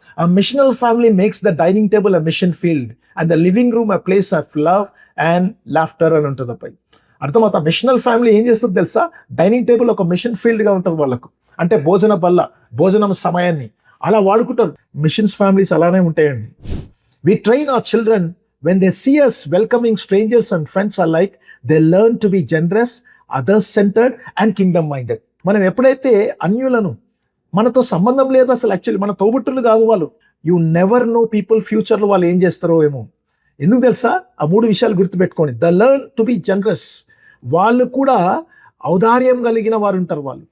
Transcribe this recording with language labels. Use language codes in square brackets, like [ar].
[en] A missional family makes the dining table a mission field and the living room a place of love and laughter [te] అని ఉంటుంది అబ్బాయి. అర్థమవుతా? Missional family ఏం చేస్తుంది తెలుసా? Dining table ఒక మిషన్ ఫీల్డ్గా ఉంటుంది వాళ్ళకు. అంటే భోజన బల్ల, భోజనం సమయాన్ని అలా వాడుకుంటారు. మిషన్స్ ఫ్యామిలీస్ అలానే ఉంటాయండి. [en] We train our children when they see us welcoming strangers and friends alike, they learn to be generous, others centered and kingdom minded. [te] మనం ఎప్పుడైతే అన్యులను, మనతో సంబంధం లేదు అసలు యాక్చువల్లీ, మన తోబుట్టులు కాదు వాళ్ళు, [en] you never know people [te] ఫ్యూచర్లో వాళ్ళు ఏం చేస్తారో ఏమో. ఎందుకు తెలుసా? ఆ 3 విషయాలు గుర్తుపెట్టుకోండి. [en] the learn to be generous, [te] వాళ్ళు కూడా ఔదార్యం కలిగిన వారు ఉంటారు.